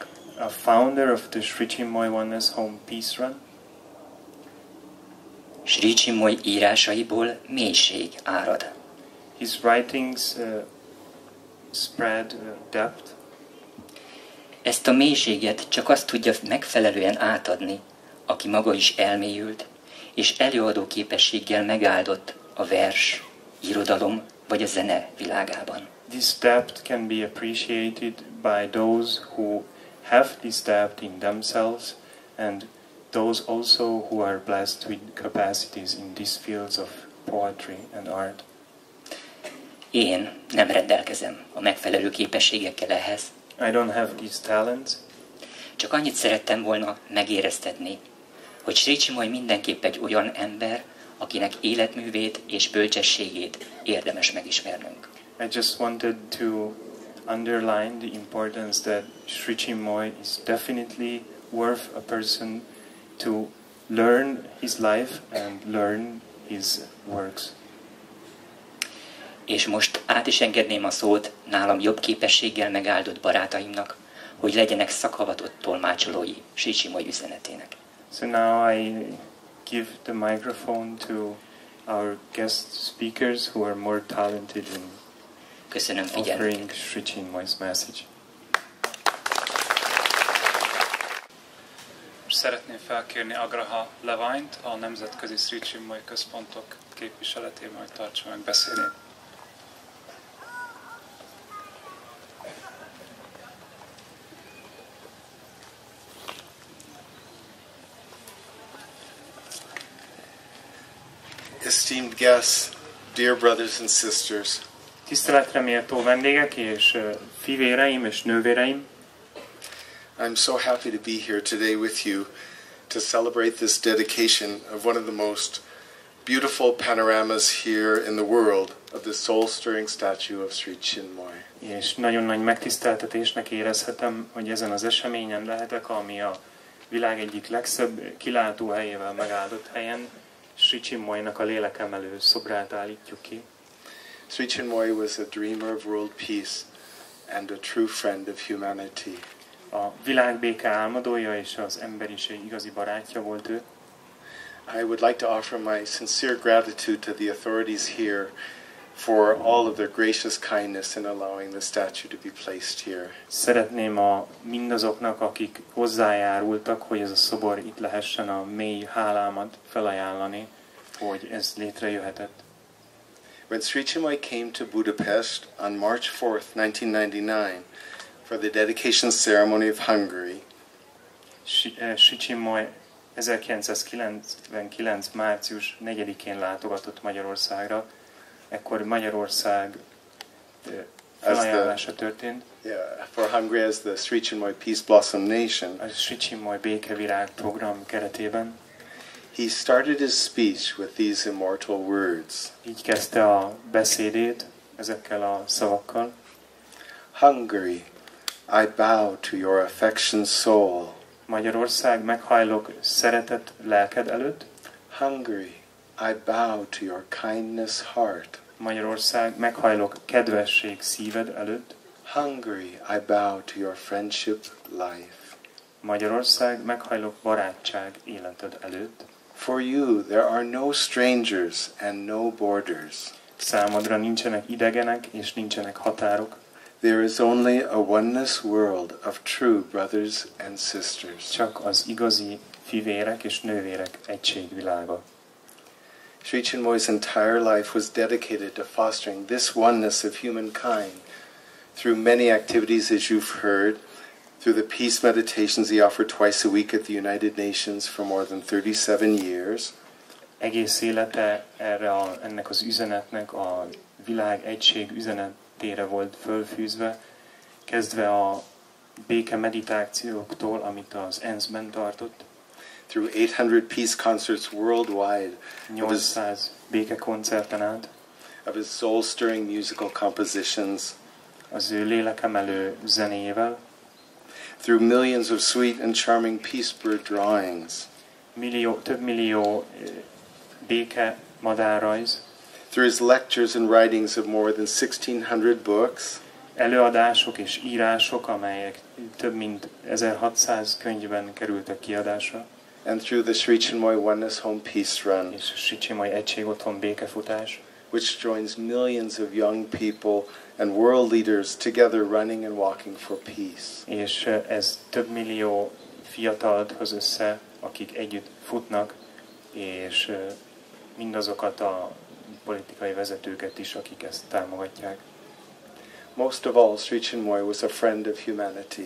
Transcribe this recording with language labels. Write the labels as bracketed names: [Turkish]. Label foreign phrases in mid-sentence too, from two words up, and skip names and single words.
[English] A founder of the Sri Chinmoy Oneness Home Peace Run. [Hungarian] Sri Chinmoy írásaiból mélység árad. [English] His writings spread depth. [Hungarian] Ezt a mélységet csak azt tudja megfelelően átadni, aki maga is elmélyült, és előadó képességgel megáldott a vers, irodalom vagy a zene világában. [English] This depth can be appreciated by those who have this depth in themselves and those also who are blessed with capacities in these fields of poetry and art. [Hungarian] Én nem rendelkezem a megfelelő képességekkel ehhez. [English] I don't have these talents. [Hungarian] Csak annyit szerettem volna megéreztetni, hogy Sri Chinmoy mindenképp egy olyan ember, akinek életművét és bölcsességét érdemes megismernünk. [English] I just wanted to underline the importance that Sri Chinmoy is definitely worth a person to learn his life and learn his works. [Hungarian] És most át is engedném a szót nálam jobb képességgel megáldott barátaimnak, hogy legyenek szakavatott tolmácsolói Sri Chinmoy üzenetének. [English] So now I give the microphone to our guest speakers who are more talented in [Hungarian] Köszönöm [English] offering [Hungarian] figyelmüket. [English] Sri Chinmoy's message. [Hungarian] Szeretném felkérni Agraha Leványt, a Nemzetközi Sri Chinmoy Központok képviseletében, hogy tartsa meg beszédét. [English] Esteemed guests, dear brothers and sisters, [Hungarian] Tiszteletre méltó vendégek és fivéreim és nővéreim, [English] I'm so happy to be here today with you to celebrate this dedication of one of the most beautiful panoramas here in the world of the soul-stirring statue of Sri Chinmoy. [Hungarian] és nagyon nagy megtiszteltetésnek érezhetem, hogy ezen az eseményen lehetek, ami a világ egyik legszebb kilátóhelyével megáldott helyen, Sri Chinmoynak a lélekemelő szobrát állítjuk ki. [English] Sri Chinmoy was a dreamer of world peace and a true friend of humanity. [Hungarian] A világbéke álmodója és az emberiség igazi barátja volt ő. [English] I would like to offer my sincere gratitude to the authorities here for all of their gracious kindness in allowing the statue to be placed here. [Hungarian] Szeretném mindazoknak, akik hozzájárultak, hogy ez a szobor itt lehessen, a mély hálámat felajánlani, hogy ez létrejöhetett. [English] When Sri Chinmoy came to Budapest on March 4th, 1999, for the dedication ceremony of Hungary, [Hungarian] Sri Chinmoy 1999. március 4-én látogatott Magyarországra, ekkor Magyarország felajánlása történt. [English] For Hungary as the Sri Chinmoy Peace Blossom Nation. [Hungarian] A Sri Chinmoy békevirág program keretében. [English] He started his speech with these immortal words. [Hungarian] Így kezdte a beszédét ezekkel a szavakkal. [English] Hungary, I bow to your affection soul. [Hungarian] Magyarország, meghajlok szeretet lelked előtt. [English] Hungary, I bow to your kindness heart. [Hungarian] Magyarország, meghajlok kedvesség szíved előtt. [English] Hungary, I bow to your friendship life. [Hungarian] Magyarország, meghajlok barátság életed előtt. [English] For you there are no strangers and no borders. [Hungarian] Számodra nincsenek idegenek és nincsenek határok. [English] There is only a oneness world of true brothers and sisters. [Hungarian] Csak az igazi fivérek és nővérek egységvilága. [English] Sri Chinmoy's entire life was dedicated to fostering this oneness of humankind through many activities, as you've heard, through the peace meditations he offered twice a week at the United Nations for more than 37 years. [Hungarian] Egész élete ennek az üzenetnek a világ egység üzenetére volt fölfűzve, kezdve a béke meditációktól, amit az ENSZ-ben tartott. [English] Through 800 peace concerts worldwide. [Hungarian] 800 békekoncerten át. [English] Of his soul-stirring musical compositions. [Hungarian] Az ő lélekemelő zenéjével. [English] Through millions of sweet and charming peace bird drawings. [Hungarian] Több millió béke madárrajz. [English] Through his lectures and writings of more than 1600 books. [Hungarian] Előadások és írások, amelyek több mint 1600 könyvben kerültek kiadásra. [English] And through the Sri Chinmoy Oneness Home Peace Run. [Hungarian] És a Sri Chinmoy Egység Otthon békefutás. [English] Which joins millions of young people and world leaders together running and walking for peace. [Hungarian] És ez több millió fiatalt hoz össze, akik együtt futnak, és mindazokat a politikai vezetőket is, akik ezt támogatják. [English] Most of all, Sri Chinmoy was a friend of humanity.